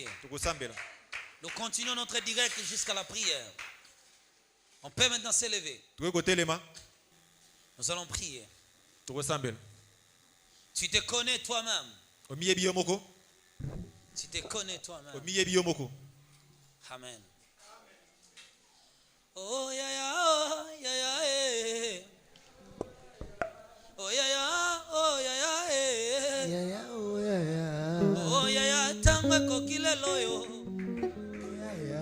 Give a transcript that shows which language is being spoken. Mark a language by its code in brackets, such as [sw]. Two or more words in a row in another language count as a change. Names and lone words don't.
[fr] Nous continuons notre direct jusqu'à la prière. On peut maintenant s'élever. Nous allons prier. Tu te connais toi-même. Tu te connais toi-même. Amen. Oh ya ya, oh ya ya, eh. Oh ya ya, oh ya ya, eh. Ya ya, oh ya ya. Oh ya ya, tangwe kokile loyo. Ya ya.